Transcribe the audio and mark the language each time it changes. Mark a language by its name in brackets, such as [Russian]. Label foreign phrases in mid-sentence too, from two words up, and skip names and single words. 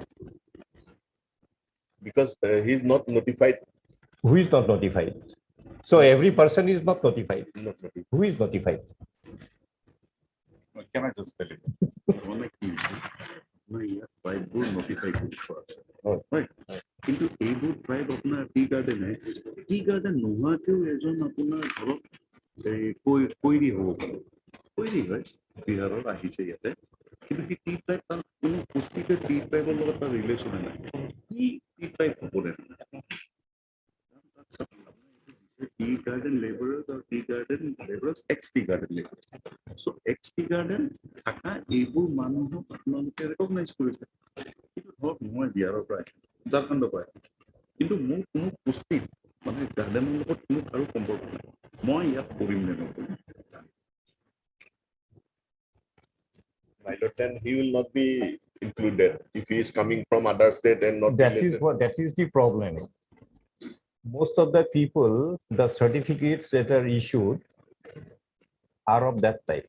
[English] because he is not notified. Who is not notified? So every person is not notified. Not notified. Who is notified? Can I just tell you? অনেক easy. [Assamese] না, ইয়ার ট্রাইববোৰ notify কৰি থোৱা আছে। Right? কিন্তু এইবোৰ ট্ৰাইব আপোনাৰ [English] tea garden [Assamese] নোহোৱাকেও এজন আপোনাৰ ধৰক কৈৰী হ'ব পাৰে। কৈৰী হয়, বিহাৰৰ আহিছে ইয়াতে। কিন্তু সেই [English] tea tribe [Assamese] তাৰ কোনো পুষ্টিকে টি ট্ৰাইবৰ লগত তাৰ ৰিলেশ্যনে নাই। কি [English] tea tribe [Assamese] হ'বনে? [English] tea garden laborers or tea garden laborers, ex-tea garden laborers. So ex-tea garden [Assamese] থাকা এইবোৰ মানুহক আপোনালোকে ৰেকগনাইজ কৰিছে। কিন্তু ধৰক মই বিহাৰৰ পৰা ঝাৰখণ্ডৰ পৰা কিন্তু মোৰ কোনো পুষ্টিত মানে গাৰ্ডেনৰ লগত কোনো কাৰো সম্পৰ্ক নাই। মই ইয়াত কৰিম নে নকৰিম? [English] My lord, then he will not be included if he is coming from other state and not That is related. that is the problem. Most of the people, the certificates that are issued are of that type.